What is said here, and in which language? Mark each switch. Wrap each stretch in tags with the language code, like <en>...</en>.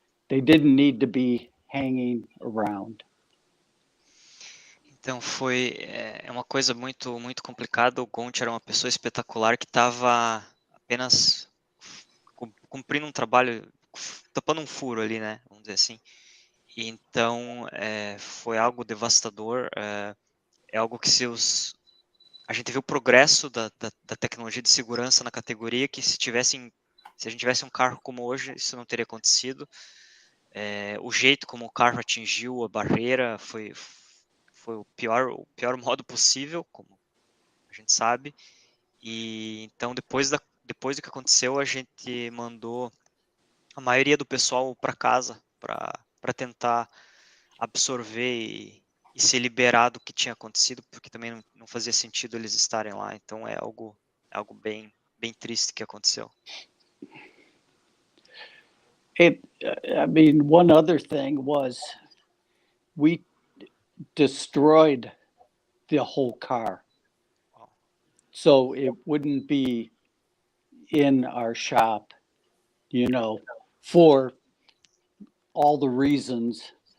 <en>They didn't need to be hanging around.</en> <pt>Então é uma coisa muito muito complicada. O Gonti era uma pessoa espetacular que estava apenas cumprindo um trabalho, tapando um furo ali, né? Vamos dizer assim. E então foi algo devastador. É algo que a gente viu o progresso da tecnologia de segurança na categoria, que se a gente tivesse um carro como hoje, isso não teria acontecido. O jeito como o carro atingiu a barreira foi o pior modo possível, como a gente sabe. E então, depois do que aconteceu, a gente mandou a maioria do pessoal para casa para tentar absorver e se liberar do que tinha acontecido, porque também não fazia sentido eles estarem lá. Então é algo bem triste que aconteceu.</pt> <en>One other thing was we destroyed the whole car. So it wouldn't be in our shop, for all the reasons.</en>